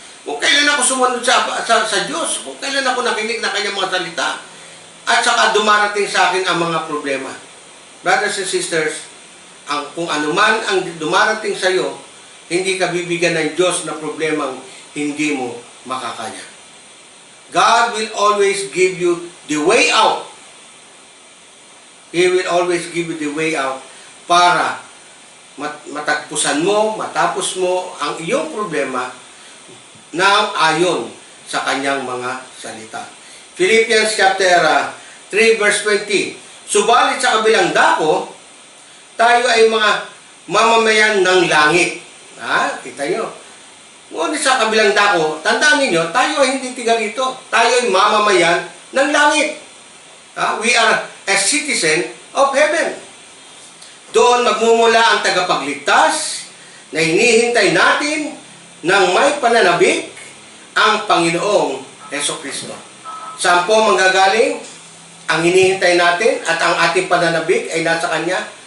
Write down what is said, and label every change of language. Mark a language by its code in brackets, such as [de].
[tl] Kung kailan ako sumunod sa Diyos, kung kailan ako nakinig na kanyang mga salita, at saka dumarating sa akin ang mga problema. [en] Brothers and sisters, [tl] kung anuman ang dumarating sa iyo, hindi ka bibigyan ng Diyos na problemang hindi mo makakaya. [en] God will always give you the way out. He will always give you the way out [tl] para matagpusan mo, matapos mo ang iyong problema na ayon sa kanyang mga salita. [en] Philippians chapter 3 verse 20. [tl] Subalit sa kabilang dako, tayo ay mga mamamayan ng langit. Kita nyo. Ngunit sa kabilang dako, tandaan ninyo, tayo ay hindi tiga rito. Tayo ay mamamayan ng langit. [en] We are a citizen of heaven. [tl] Doon magmumula ang tagapagligtas na hinihintay natin ng may pananabik ang Panginoong Hesukristo. Saan po manggagaling ang hinihintay natin at ang ating pananabik ay nasa Kanya?